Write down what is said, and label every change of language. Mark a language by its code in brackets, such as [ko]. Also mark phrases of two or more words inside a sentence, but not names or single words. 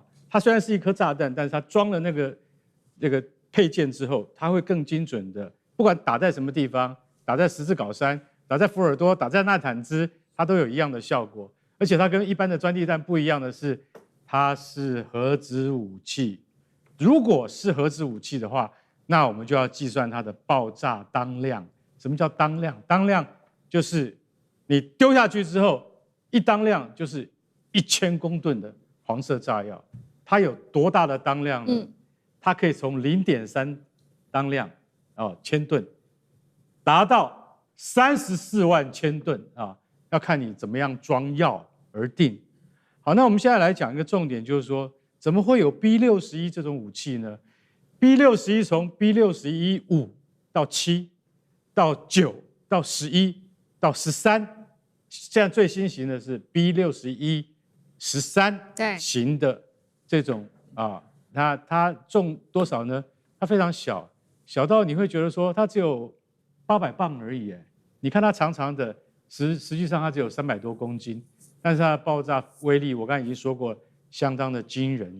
[zh] 它雖然是一顆炸彈，但是它裝了那個配件之後，它會更精準的，不管打在什麼地方，打在十字鎬山，打在福爾多，打在納坦茲。它都有一樣的效果，而且它跟一般的鑽地彈不一樣的是，它是核子武器。如果是核子武器的話，那我們就要計算它的爆炸當量。什麼叫當量？當量就是你丟下去之後，一當量就是1000公噸的黃色炸藥。它有多大的當量呢？它可以從0.3當量千噸，達到34萬千噸啊。要看你怎麼樣裝藥而定。好，那我們現在來講一個重點，就是說怎麼會有 B61這種武器呢？ B61從 B61-5 到7到9到11到13，現在最新型的是 B61-13型的這種啊，它重多少呢？它非常小，小到你會覺得說它只有800磅而已。你看它長長的。實際上它只有300多公斤， 但是它的爆炸威力，我剛才已經說過了，相當的驚人。